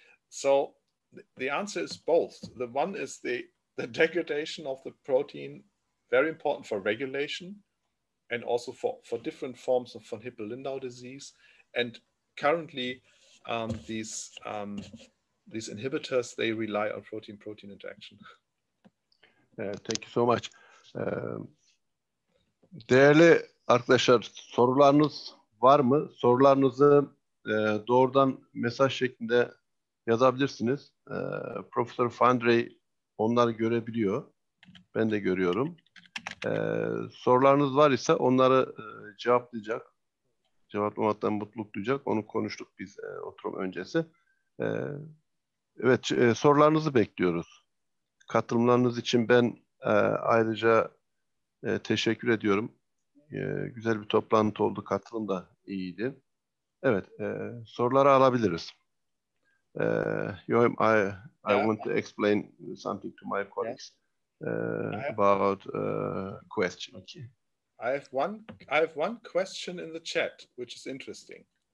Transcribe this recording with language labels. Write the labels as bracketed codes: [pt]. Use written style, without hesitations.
[en] So the answer is both. The one is the degradation of the protein, very important for regulation and also for different forms of von Hippel-Lindau disease. And currently these these inhibitors, they rely on protein-protein interaction. Thank you so much. [tr] Değerli arkadaşlar, sorularınız var mı? Sorularınızı doğrudan mesaj şeklinde yazabilirsiniz. Profesör Fandrey onları görebiliyor. Ben de görüyorum. Sorularınız var ise onları cevaplayacak. Cevaplamaktan mutluluk duyacak. Onu konuştuk biz oturum öncesi. Evet, sorularınızı bekliyoruz. Katılımlarınız için ben ayrıca teşekkür ediyorum. Güzel bir toplantı oldu. Katılım da iyiydi. Evet, soruları alabiliriz. [en] Joachim, I want to explain something to my colleagues about question. Okay. I have one question in the chat, which is interesting.